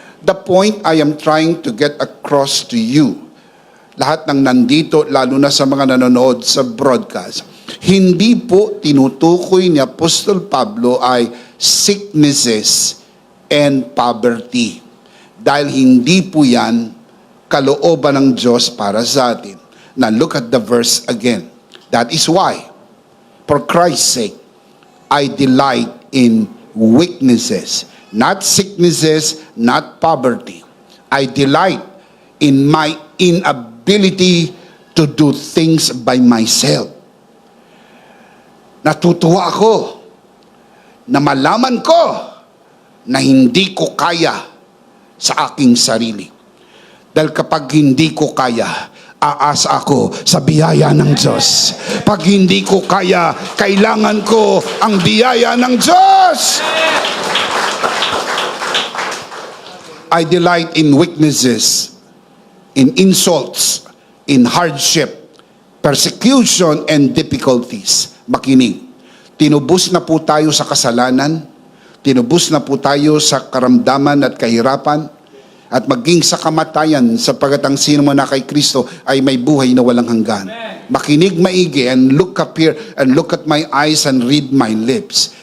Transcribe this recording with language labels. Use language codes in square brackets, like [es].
[en] The point I am trying to get across to you, [tl] lahat ng nandito, lalo na sa mga nanonood sa broadcast, hindi po tinutukoy ni Apostol Pablo ay [en] sicknesses and poverty. [tl] Dahil hindi po yan kalooban ng Diyos para sa atin. [en] Now look at the verse again. That is why, for Christ's sake, I delight in weaknesses, not sicknesses, not poverty. I delight in my inability to do things by myself. [tl] Natutuwa ako na malaman ko na hindi ko kaya sa aking sarili. Dahil kapag hindi ko kaya, aasa ako sa biyaya ng Diyos. Pag hindi ko kaya, kailangan ko ang biyaya ng Diyos. [en] I delight in weaknesses, in insults, in hardship, persecution, and difficulties. [tl] Makinig. Tinubos na po tayo sa kasalanan, tinubos na po tayo sa karamdaman at kahirapan, at maging sa kamatayan, sapagat ang sino mo na kay Kristo ay may buhay na walang hanggan. Makinig maigi [en] and look up here and look at my eyes and read my lips.